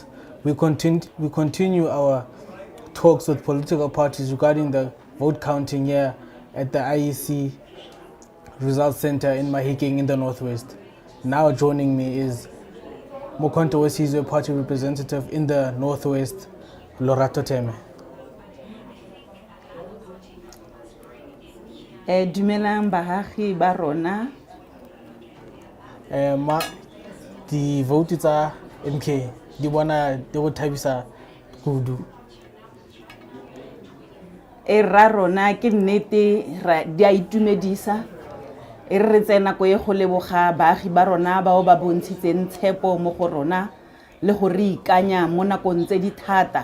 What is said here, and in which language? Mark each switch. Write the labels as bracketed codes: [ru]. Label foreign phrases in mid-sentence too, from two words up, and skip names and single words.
[en] We continue our talks with political parties regarding the vote counting here at the IEC Results Center in Mahikeng in the Northwest. Now joining me is Mokoatle party representative in the Northwest, Lorato Teme. [tn] Dumelang bahagi ba rona. [en] The vote [tn] tsa MK di bona di go thabisa kudu. Ra rona ke nnete di a itumedisa. Re tsena go e go leboga baagi ba rona ba ba bontshitseng tshepo mo go rona le go re ikanya mo nakong tse di thata.